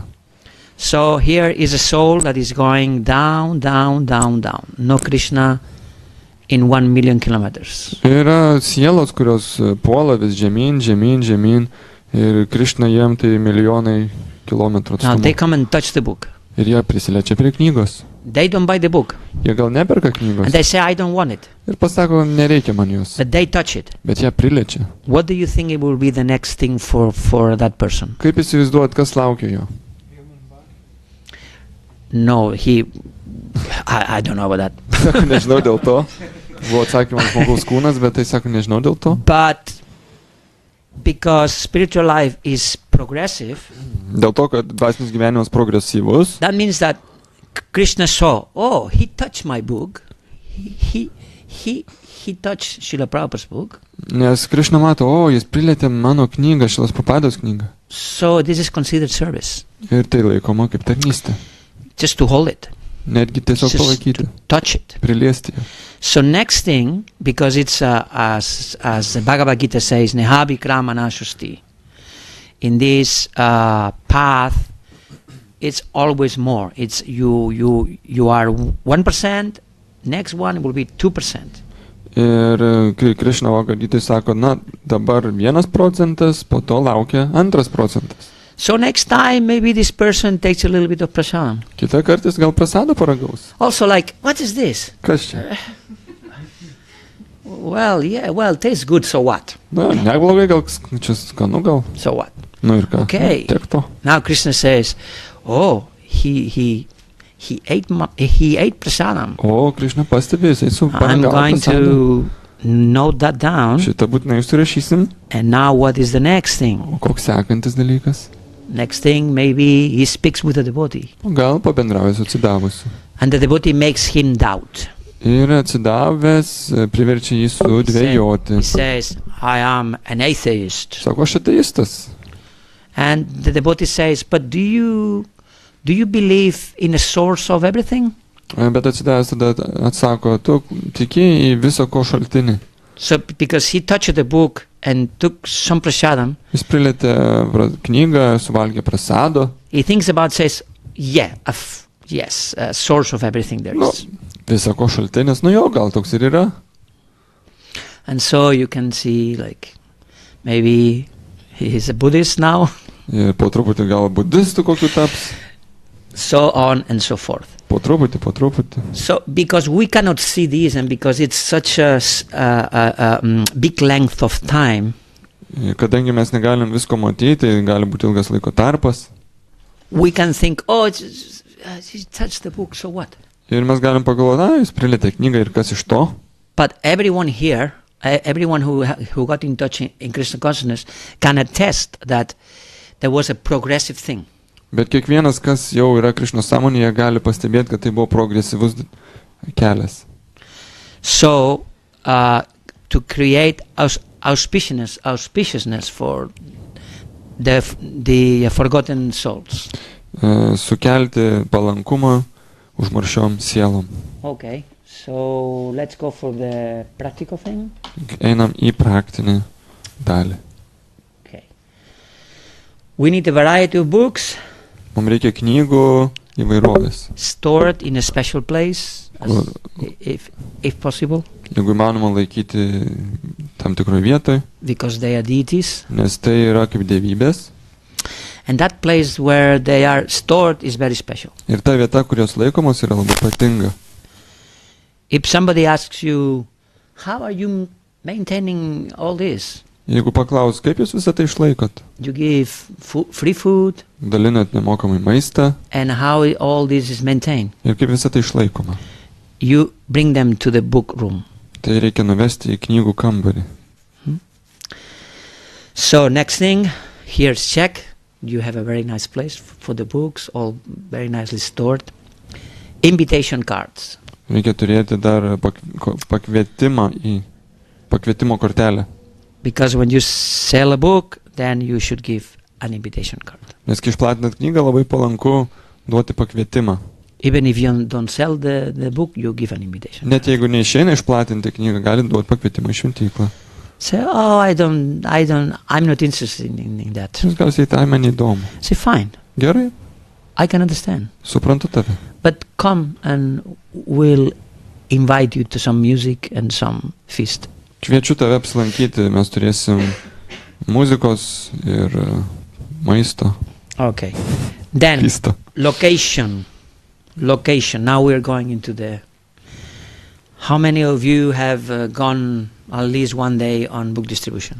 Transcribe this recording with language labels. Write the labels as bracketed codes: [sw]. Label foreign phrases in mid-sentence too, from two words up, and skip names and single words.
[en] So here is a soul that is going down, down, down, down. No Krishna in 1 million kilometers. [lt] Yra sielos, kurios puola vis žemyn, žemyn, žemyn ir Krishna jiem tai milijonai kilometrų [en] Now they [lt] atstumu. [en] come and touch the book. [lt] Ir jie prisiliečia prie knygos. [en] They don't buy the book. [lt] Jie gal neperka knygos. [en] And they say, I don't want it. [lt] Ir pasako, nereikia man jos. [en] But they touch it. [lt] Bet jie priliečia. [en] What do you think it will be the next thing for that person? [lt] Kaip įsivaizduot, kas laukia jo? [en] No, I don't know about that. [lt] Sako, nežinau dėl to. Buvo atsakymas žmogaus kūnas, bet tai sako, nežinau dėl to. [en] But because spiritual life is progressive, [lt] Dėl to, kad dvasinis gyvenimas progresyvus, [en] that means that Krishna saw, oh, he touched my book. He touched Srila Prabhupada's book. [lt] nes Krishna mato, jis prilietė mano knygą, Šilas Prabhupados knygą. [en] So this is considered service. [lt] Ir tai laikoma kaip tarnystė. [en] Just to hold it. [lt] Netgi tiesiog [en] Just [lt] palaikyti, [en] to touch it. [lt] priliesti. [en] So next thing, because it's as the Bhagavad Gita says, [sa] Nehabi Kramana Shusti. [en] In this path, it's always more. It's you are 1%. Next one will be 2%. [lt] Ir Krišna Bhagavad sako, na, dabar 1%, po to laukia 2%. [en] So next time, maybe this person takes a little bit of prasadam. [lt] Kita kartais gal prasado paragaus. [en] Also like, what is this? [lt] Kas čia? [en] Well, yeah, well, tastes good, so what? [lt] Na, neblogai, gal čia skanu, gal. [en] So what? [lt] Nu ir ką? [en] Okay. [lt] Tiek to. [en] Now Krishna says, oh, he ate prasadam. [lt] O, Krišna pastebė, jisai su [en] I'm going to note that down. [lt] Šitą būtinai užsirašysim. [en] And now what is the next thing? [lt] O koks sekantis dalykas? [en] Next thing, maybe he speaks with the devotee. [lt] O gal pabendrauja su atsidavusiu. [en] And the devotee makes him doubt. [lt] Ir atsidavęs priverčia jį sudvejoti. [en] He says, I am an atheist. [lt] Sako, aš ateistas. [en] And the devotee says, but do you believe in a source of everything? [lt] Bet atsidavęs tada atsako, tu tiki į viso ko šaltinį. [en] So because he touched the book and took some prasadam, [lt] Jis prilėtė knygą, suvalgė prasado. [en] he thinks about, says, yeah, yes, a source of everything there [lt] Nu, [en] is. [lt] viso ko šaltinis, nu jo, gal toks ir yra. [en] And so you can see, like, maybe he is a Buddhist now, [lt] Ir po truputį gal budistų kokiu taps. [en] so on and so forth. [lt] Po truputį. [en] So, because we cannot see this, and because it's such a big length of time, [lt] Ir kadangi mes negalim visko matyti, gali būti ilgas laiko tarpas. [en] we can think, oh, he touched the book, so what? [lt] Ir mes galim pagalvoti, na, jis prilėtė knygą ir kas iš to. [en] But everyone here, everyone who got in touch in Krishna consciousness can attest that there was a progressive thing. [lt] Bet kiekvienas, kas jau yra Krišnos sąmonėje, gali pastebėti, kad tai buvo progresyvus kelias. [en] So, to create auspiciousness for the forgotten souls. [lt] Sukelti palankumą užmaršiom sielom. [en] Okay, so let's go for the practical thing. [lt] Einam į praktinį dalį. [en] Okay. We need a variety of books [lt] Mums reikia knygų įvairovės. [en] stored in a special place, if possible, [lt] Jeigu įmanoma laikyti tam tikroje vietoje, [en] because they are deities. [lt] nes tai yra kaip dievybės. [en] And that place where they are stored is very special. [lt] Ir ta vieta, kurios laikomos, yra labai ypatinga. [en] If somebody asks you, how are you maintaining all this? [lt] Jeigu paklaus, kaip jūs visą tai išlaikot? [en] You give free food, [lt] Dalinat nemokamai maistą [en] and how all this is maintained? [lt] ir kaip visą tai išlaikoma. [en] You bring them to the book room. [lt] Tai reikia nuvesti į knygų kambarį. [en] So next thing, here's check. You have a very nice place for the books, all very nicely stored. Invitation cards. [lt] Reikia turėti dar pakvietimo kortelę. [en] Because when you sell a book, then you should give an invitation card. [lt] Nes kai išplatinat knygą, labai palanku duoti pakvietimą. [en] Even if you don't sell the book, you give an invitation. [lt] Net jeigu neišeina išplatinti knygą, galit duoti pakvietimą į šventyklą. [en] Say, oh, I'm not interested in that. [lt] Jūs gal sakyti, man įdomu. [en] Say, fine, [lt] Gerai, [en] I can understand. [lt] suprantu tave. [en] But come and we'll invite you to some music and some feast. [lt] Kviečiu tave apsilankyti, mes turėsim muzikos ir maisto. [en] Okay. Then, [lt] Feastą. [en] location. Now we're going into the... How many of you have gone at least one day on book distribution?